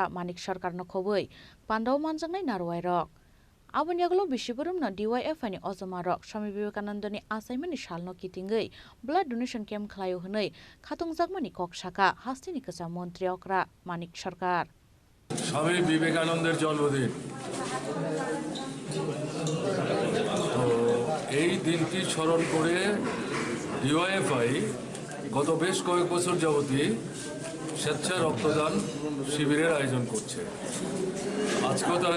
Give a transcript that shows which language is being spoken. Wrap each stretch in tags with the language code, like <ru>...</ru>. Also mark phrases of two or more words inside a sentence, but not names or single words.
<trp>manik sarkar no khoboi pandao manjangnai narwai rok abon yaglo bishiburum no DYFI ni ojoma rok Swami Vivekanandani asaimani shalno kitingai</trp> <en>blood donation camp</en> <trp>khlaio hnai khatongjagmani koksaka hasteni kacha mantri okra manik sarkar</trp> <bn>স্বামী বিবেকানন্দের জন্মদিন তো এই দিনটি স্মরণ করে ডিওয়াইএফআই গত বেশ কয়েক বছর যাবতই স্বেচ্ছা রক্তদান শিবিরের আয়োজন করছে আজকেও তারা</bn>